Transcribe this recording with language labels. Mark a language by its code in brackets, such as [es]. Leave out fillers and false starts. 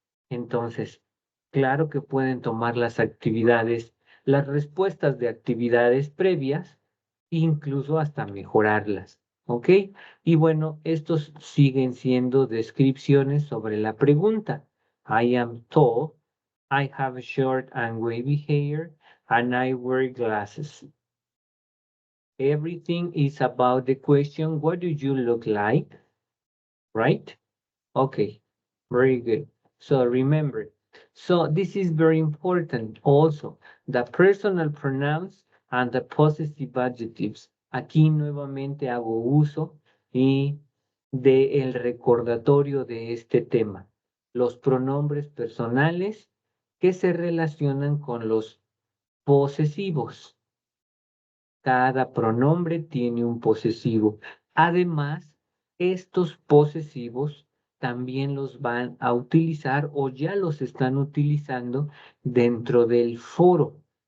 [es] Entonces, claro que pueden tomar las actividades, las respuestas de actividades previas, incluso hasta mejorarlas, ¿ok? Y bueno, estos siguen siendo descripciones sobre la pregunta. [en] I am tall, I have short and wavy hair, and I wear glasses. Everything is about the question, what do you look like? Right? Okay, very good. So remember, so this is very important also, the personal pronouns and the possessive adjectives. [es] Aquí nuevamente hago uso y de el recordatorio de este tema. Los pronombres personales que se relacionan con los posesivos. Cada pronombre tiene un posesivo. Además, estos posesivos también los van a utilizar o ya los están utilizando dentro del foro.